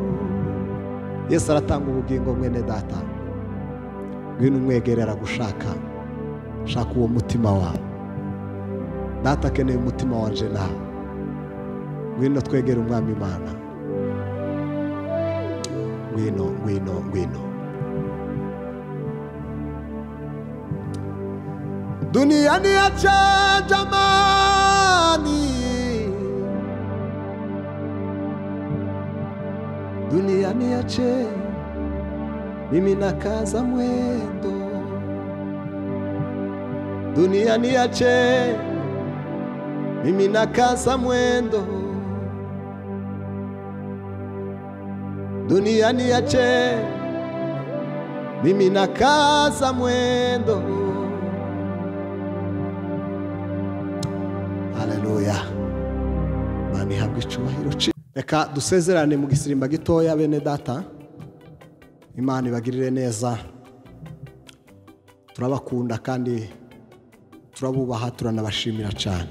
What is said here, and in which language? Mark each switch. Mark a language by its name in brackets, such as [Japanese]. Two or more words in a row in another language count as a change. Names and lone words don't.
[Kinyarwanda] Yesu aratanga ubugingo mwene data, ngwino umwegerera gushaka, shaka uwo mutima wawe. Data akeneye umutima wanje nawe, ngwino twegere umwami Imana. Ngwino ngwino ngwino. [Swahili] Dunia ni acha jamani, dunia ni ache, mimi nakaza mwendo. Dunia ni ache, mimi nakaza mwendo. Dunia ni ache, mimi nakaza mwendo. [Kinyarwanda] Haleluya. icubahiro. Reka dusezerane mu gisirimba gitoya bene data. Imana ibagirire neza, turabakunda kandi turabubaha, turanabashimira cyane.